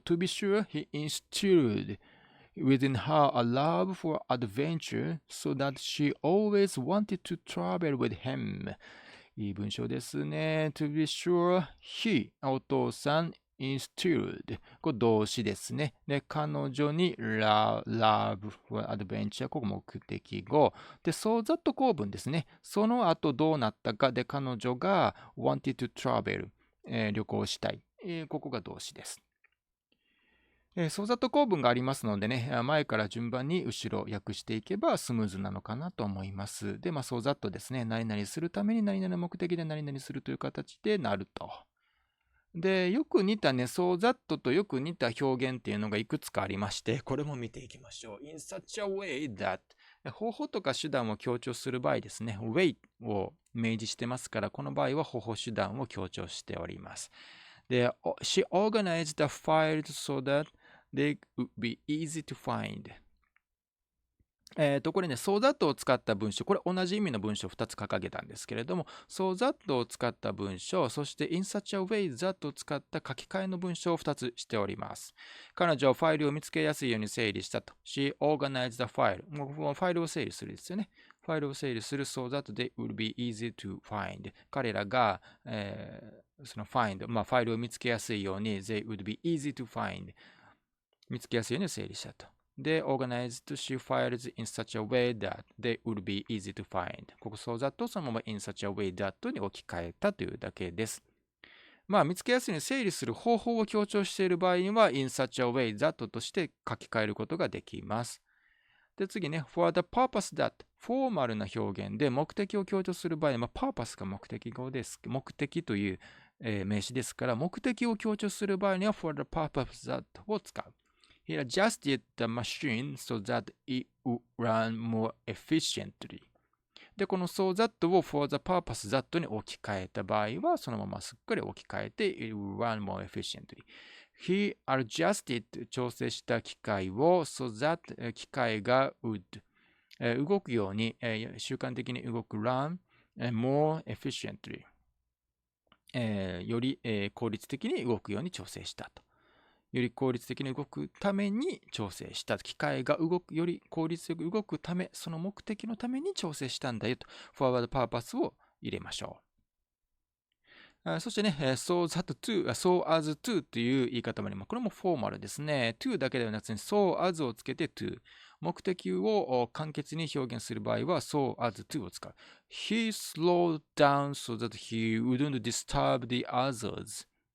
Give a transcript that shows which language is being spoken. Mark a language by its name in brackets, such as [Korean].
[English] To be sure, he instilled within her a love for adventure so that she always wanted to travel with him. [Japanese] いい文章ですね。 [English] To be sure, he, [Japanese] お父さん、 [English] instilled。 [Japanese] これ動詞ですね。で、彼女に [English] love for adventure。 [Japanese] ここ目的語。で、 [English] so that [Japanese] 構文ですね。その後どうなったかで、彼女が [English] wanted to travel。 [Japanese] 旅行したい。ここが動詞です。相雑構文がありますのでね、前から順番に後ろ訳していけばスムーズなのかなと思います。で、相雑ですね、何々するために何々目的で何々するという形でなると。で、よく似たね、相雑とよく似た表現っていうのがいくつかありまして、これも見ていきましょう。 [English] in such a way that [Japanese] 方法とか手段を強調する場合ですね、way を明示してますから、この場合は方法手段を強調しております。 [English] で、she organized the files so that they would be easy to find. [Japanese] これね、 [English] so that [Japanese] を使った文章、これ同じ意味の文章を2つ掲げたんですけれども、so that を使った文章、そして [English] in such a way that [Japanese] を使った書き換えの文章を2つしております。彼女はファイルを見つけやすいように整理したと。 [English] She organized the file. [Japanese] もうファイルを整理するですよね。ファイルを整理する [English] so that they would be easy to find. [Japanese] 彼らが、その find、ファイルを見つけやすいように [English] they would be easy to find。 [Japanese] 見つけやすいように整理したと。 [English] で、organized she files in such a way that they would be easy to find. [Japanese] ここそうだとそのまま [English] in such a way that [Japanese] に置き換えたというだけです。見つけやすいように整理する方法を強調している場合には [English] in such a way that [Japanese] として書き換えることができます。で、次ね、 [English] for the purpose that [Japanese] フォーマルな表現で目的を強調する場合は、purpose が目的語です。目的という、名詞ですから、目的を強調する場合には [English] for the purpose that [Japanese] を使う。 [English] He adjusted the machine so that it would run more efficiently. [Japanese] で、この [English] so that [Japanese] を [English] for the purpose that [Japanese] に置き換えた場合は、そのまますっかり置き換えて [English] it would run more efficiently.He adjusted [Japanese] 調整した機械を so that 機械が [English] would [Japanese] 動くように習慣的に動く [English] run more efficiently [Japanese] より効率的に動くように調整したと。より効率的に動くために調整した。機械がより効率よく動くため、その目的のために調整したんだよと。 [English] forward purpose [Japanese] を入れましょう。そしてね、 [English] so that to、so as to [Japanese] という言い方もあります。これもフォーマルですね。to だけではなくて、 [English] so as [Japanese] をつけて to。目的を簡潔に表現する場合は [English] so as to [Japanese] を使う。 [English] He slowed down so that he wouldn't disturb the others.